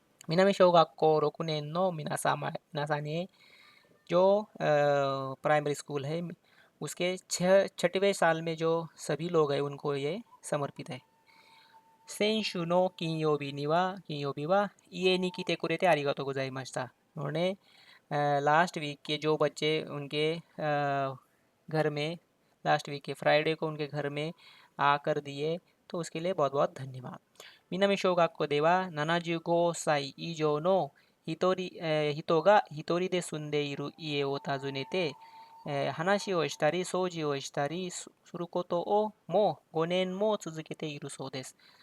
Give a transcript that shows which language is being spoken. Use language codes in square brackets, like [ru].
[ja] मिनामी शोगाको रोकुनेन नो मिनासा [hi] ने जो primary school है उसके छठवें साल में जो सभी लोग हैं उनको ये समर्पित है। [ja] 先週の金曜日は家に来てくれてありがとうございました। [hi] उन्होंने लास्ट वीक के जो बच्चे उनके घर में लास्ट वीक के फ्राइडे को उनके घर में आकर दिए, तो उसके लिए बहुत बहुत धन्यवाद। [ja] 南小学校では75歳以上の人が一人で住んでいる家を訪ねて、話をしたり掃除をしたりすることをもう5年も続けているそうです。